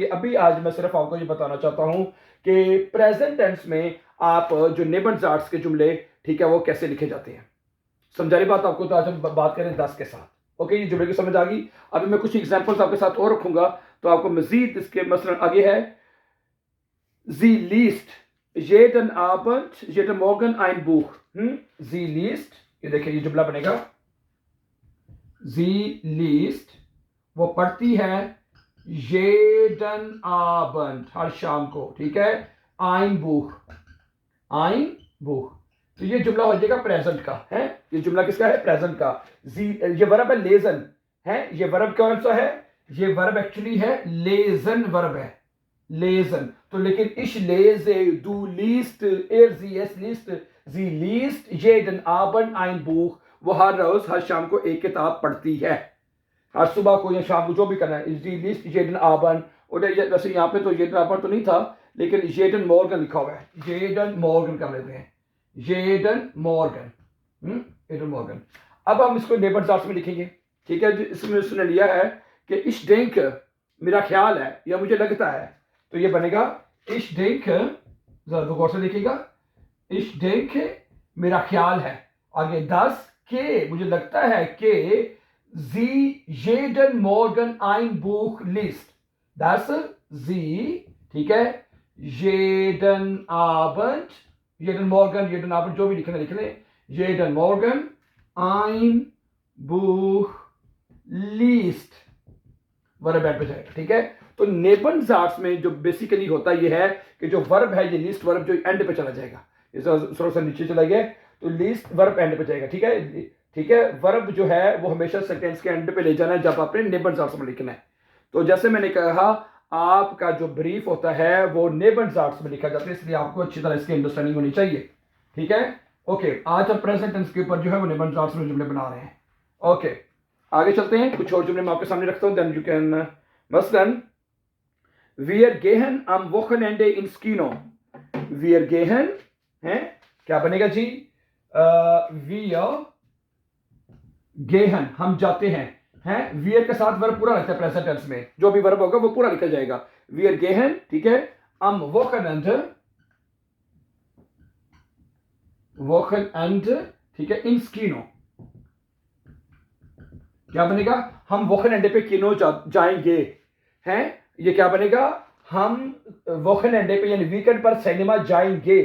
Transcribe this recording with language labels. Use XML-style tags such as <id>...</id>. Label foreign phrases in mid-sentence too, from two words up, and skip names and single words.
<hi>अभी आज मैं सिर्फ आपको ये बताना चाहता हूं कि</hi> <en>present tense</en> <hi>में आप जो नेबनज़ार्ड्स के जुमले, ठीक है, वो कैसे लिखे जाते हैं। समझा रही बात आपको? तो आज हम बात करें 10 के साथ। ओके, ये जुमले की समझ आ गई। अभी मैं कुछ एग्जांपल्स आपके साथ और रखूंगा तो आपको मजीद इसके, मसलन आगे है,</hi> <de>sie liest jeden Abend, jeden Morgen ein Buch. sie liest,</de> <hi>ये देखिए ये जुमला बनेगा,</hi> <de>sie liest,</de> <hi>वो पढ़ती है,</hi> <de>jeden Abend,</de> <hi>हर शाम को। ठीक है,</hi> <de>ein Buch, ein Buch।</de> <hi>तो ये जुमला हो जाएगा प्रेजेंट का है। ये जुमला किसका है? प्रेजेंट का। ये वर्ब है लेजन है। ये वर्ब कौन सा है? ये वर्ब एक्चुअली है लेजन वर्ब है, लेजन। तो लेकिन</hi> <de>ich lese du liest er sie es liest sie liest jeden abend ein Buch,</de> <hi>वो हर रोज हर शाम को एक किताब पढ़ती है, हर सुबह को या शाम को जो भी करना है।</hi> <de>sie liest jeden abend,</de> <hi>और वैसे यहाँ पे तो</hi> <de>jeden abend</de> <hi>तो नहीं था, लेकिन</hi> <de>jeden morgen</de> <hi>लिखा हुआ है,</hi> <de>jeden morgen</de> <hi>कर लेते हैं,</hi> <de>jeden morgen, jeden morgen।</de> <hi>अब हम इसको नेबरजार्स में लिखेंगे, ठीक है। इसमें उसने लिया है कि</hi> <de>ich denk,</de> <hi>मेरा ख्याल है या मुझे लगता है, तो ये बनेगा</hi> <de>ich denk,</de> <hi>जरा गौर से देखिएगा,</hi> <de>ich denk</de> <hi>मेरा ख्याल है, आगे das के मुझे लगता है कि</hi> <de>sie jeden morgen ein Buch liest, das sie,</de> <hi>ठीक है,</hi> <de>jeden Abend, jeden Morgen, jeden Abend</de> <hi>जो भी लिखना लिख लें,</hi> <de>jeden Morgen ein Buch liest,</de> <hi>वर्ब एंड पे जाएगा, ठीक है। तो नेबनजार्ट्स में जो बेसिकली होता ये है कि जो वर्ब है ये लीस्ट वर्ब जो एंड पे चला जाएगा, थोड़ा सा नीचे चला गया तो लीस्ट वर्ब एंड पे जाएगा, ठीक है, ठीक है। वर्ब जो है वो हमेशा सेंटेंस के एंड पे ले जाना है जब आपने नेबनजार्ट्स में लिखना है। तो जैसे मैंने कहा आपका जो ब्रीफ होता है वो नेबनजार्ट्स में लिखा जाता है, इसलिए आपको अच्छी तरह इसकी अंडरस्टैंडिंग होनी चाहिए, ठीक है। ओके, आज हम</hi> <en>present tense</en> <hi>के ऊपर जो है वो नेबनजार्ट्स में जुमले बना रहे हैं। ओके, आगे चलते हैं, कुछ और जुमले मैं आपके सामने रखता हूं,</hi> <en>then you can,</en> <hi>मसलन</hi> <de>wir gehen am Wochenende ins Kino, wir gehen</de> <hi>है क्या बनेगा जी,</hi> <de>wir gehen</de> <hi>हम जाते हैं wir के साथ वर्ब पूरा लगता है</hi> <en>present tense</en> <hi>में, जो भी वर्ब होगा वो पूरा लिखा जाएगा,</hi> <de>wir gehen,</de> <hi>ठीक है,</hi> <de>am Wochenende, Wochenende,</de> <hi>ठीक है,</hi> <de>ins Kino,</de> <hi>क्या बनेगा, हम वोखनएंडे पे किनो जाएंगे हैं, ये क्या बनेगा, हम वोखनएंडे पे यानी वीकेंड पर सिनेमा जाएंगे।</hi>